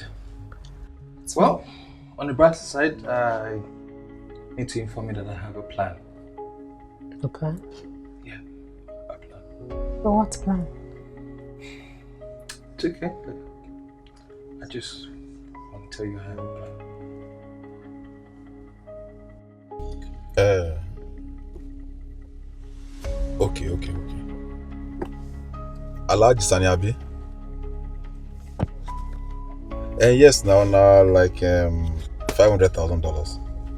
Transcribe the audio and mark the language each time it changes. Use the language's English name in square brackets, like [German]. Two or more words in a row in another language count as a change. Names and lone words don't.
[English] Well, on the brighter side, I need to inform you that I have a plan. A plan? Yeah, a plan. But what plan? It's okay. I just want to tell you I have a plan. Okay. Alhaji Sani Abi? Yes, now like $500,000.